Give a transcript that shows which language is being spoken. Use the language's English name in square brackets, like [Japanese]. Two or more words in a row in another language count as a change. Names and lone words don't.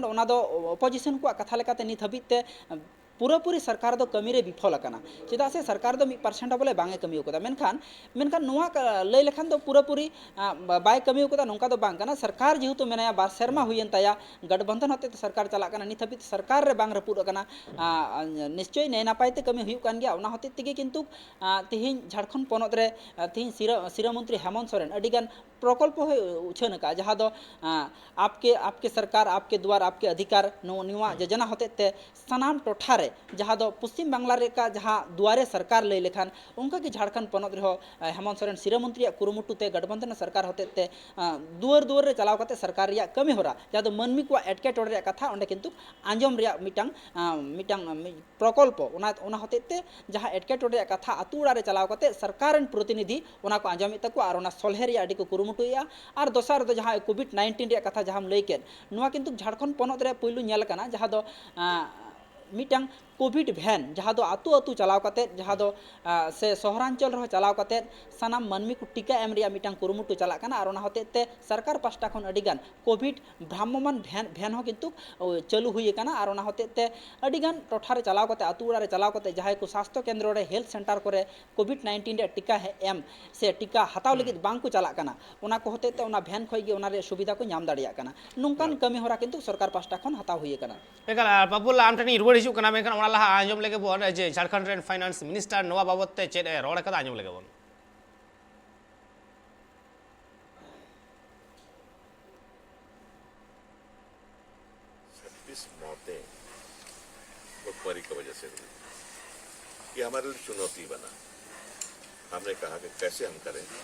[Santali] ओना दो अपोजिशन को कथा लेकाते नित हबिते पूरापूरी सरकार दो कमी रे विफल अकाना चेदा से सरकार दो 1% बोले बांगे कमी उकदा मेनखान नोआ लई लेखान दो पूरापूरी बाय कमी उकदा नोंका दो बांग काना सरकार जेहेतु मेनाया बार सेरमा हुयन ताया गठबंधन होते सरकार चला काना नित हबित सरकार रे बांग रपुद अकाना निश्चय नै नापायते कमी हुयु कान गया ओना होते तिगे किंतु तेहें झारखंड पोनत रे तेहें सिरा मंत्री हेमंत सोरेन अडिगान प्रकल्प उछन का जहाँ दो [Hindi] आपके सरकार आपके द्वार आपके अधिकार [Santali] नोआ योजना होते ते सनाम टोठा रे जहाँ दो पश्चिम बांग्ला रे का जहाँ दुआरे सरकार लई लेखान उनका की झारखंड पोनत रे हेमंत सोरेन सिरा मंत्री कुरुमुटु ते गठबंधन सरकार होते ते दुआर रे चलाव काते सरकार रे कमी होरा जहाँ दो मनमी को एटकेटोड़े रे कथा ओंडे किंतु आंजम रे मिटांग प्रकल्प ओना होते ते जहाँ एटकेटोड़े रे कथा आतु उड़ा रे चलाव काते सरकार रेन प्रतिनिधि ओना को आंजम तको और ओना सोलहे रे आडी को कुरुमुटुया और दोसर दो जहाँ कोविड-19 रे कथा जहाँ लई केन नोआ किंतु झारखंड पोनत रे पुइलु नेल काना जहाँ दो मिटांग कोविड भैन जहाँ दो आतु आतु चलाव काते जहाँ दो से सहरांचल रह चलाव काते सानाम मनमी को टीका एम रिया मिटांग कुरुमुटु चला काना और ओना होते ते सरकार पास्टा खन अडिगान कोविड भ्राम्यमान भैन हो किंतु चालू हुई काना और ओना होते ते अडिगान टोठा रे चलाव काते आतु उड़ा रे चलाव काते जहाँ को स्वास्थ्य केंद्र रे [English] health centre [Santali] करे कोविड-19 रे टीका एम से टीका हताव लगित बांग को चला काना ओना को होते ते ओना भैन खय गे ओना रे सुविधा को नाम दाड़िया काना नोंकान कमी होरा किंतु सरकार पास्टा खन हताव हुई काना एकाल पपुल आम ठनी रुवाड़ हिजु कना मेनखान लहा आंजम लेके बोन जे झारखंड रेन [English] finance minister [Santali] नोआ बाबत ते चेद रोड कदा आंजम लेके बोन [Hindi] मौतें बर्फबारी की वजह से हुई ये हमारे लिए चुनौती बना हमने कहा कि कैसे हम करें